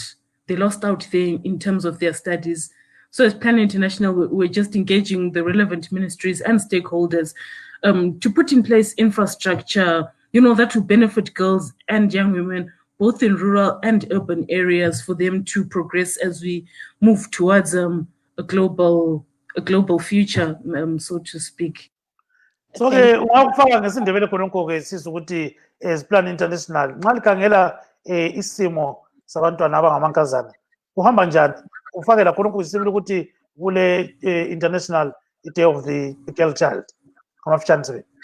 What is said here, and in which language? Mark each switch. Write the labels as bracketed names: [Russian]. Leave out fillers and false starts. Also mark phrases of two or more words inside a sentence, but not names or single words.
[English] They lost out there in terms of their studies. So as Plan International, we're just engaging the relevant ministries and stakeholders to put in place infrastructure, that will benefit girls and young women, both in rural and urban areas, for them to progress as we move towards a global future, so to speak. [North Ndebele] So ke ungakufaka ngesindebele khonokho ke siza ukuthi as Plan International nxa likhangela isimo sabantwana abangamankazana kuhamba njani, ufakela khonokho isibili ukuthi kule International Day of the Girl Child ngamafitshane nje.